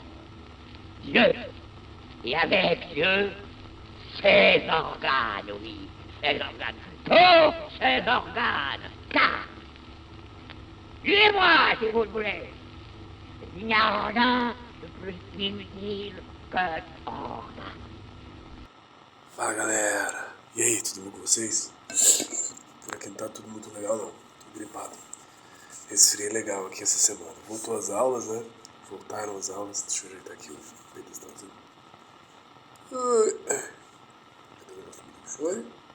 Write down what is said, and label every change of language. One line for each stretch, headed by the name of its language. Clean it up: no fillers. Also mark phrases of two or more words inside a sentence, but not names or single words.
French: Dieu, et avec Dieu, ses organes, oui, ses organes, tous ses organes, car, suivez-moi si vous le voulez, il n'y a rien de plus inutile que organe.
Portuguese: Fala galera, e aí, tudo bom com vocês? Por aqui não tá tudo muito legal não, tô gripado. Resfriei legal aqui essa semana. Voltou às aulas, né? Voltaram às aulas, deixa eu ajeitar aqui o pedestalzinho. Foi?